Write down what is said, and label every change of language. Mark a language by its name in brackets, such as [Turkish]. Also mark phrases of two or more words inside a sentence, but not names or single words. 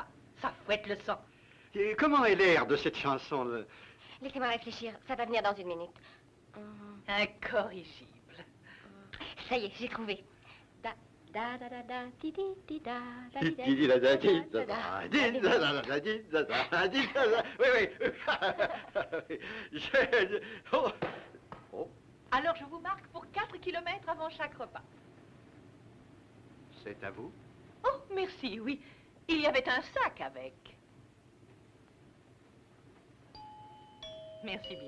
[French] Ça fouette le sang. Et comment est l'air de cette chanson là? Laissez-moi réfléchir, ça va venir dans une minute. Incorrigible. Ça y est, j'ai trouvé. Da da da da da di di di da da Di di di da da di da da da di da da da di da da di da da. Oui. Oh, Alors je vous marque pour 4 kilomètres avant chaque repas. c'est à vous? Oh, merci, oui. Il y avait un sac avec. Merci bien.